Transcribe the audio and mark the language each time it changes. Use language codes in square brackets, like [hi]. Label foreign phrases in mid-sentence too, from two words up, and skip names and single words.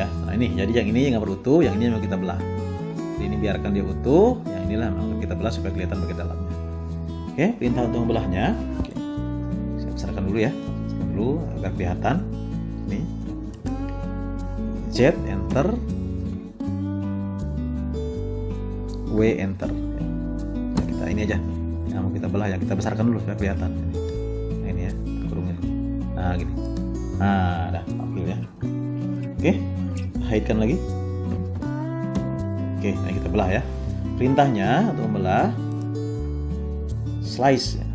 [id] Nah ini, jadi yang ini yang berutuh, yang ini yang kita belah. Ini biarkan dia utuh, yang inilah yang kita belah supaya kelihatan bagian dalamnya. Oke, perintah untuk membelahnya. Oke. Saya besarkan dulu ya, agar kelihatan. Ini Z enter, W enter. Nah, kita ini aja, yang mau kita belah ya kita besarkan dulu supaya kelihatan. Nah, ini ya kurungnya. Nah gini. Nah, dah ambil ya. Oke, hide-kan lagi. Oke, nah kita belah ya. Perintahnya untuk membelah slice ya.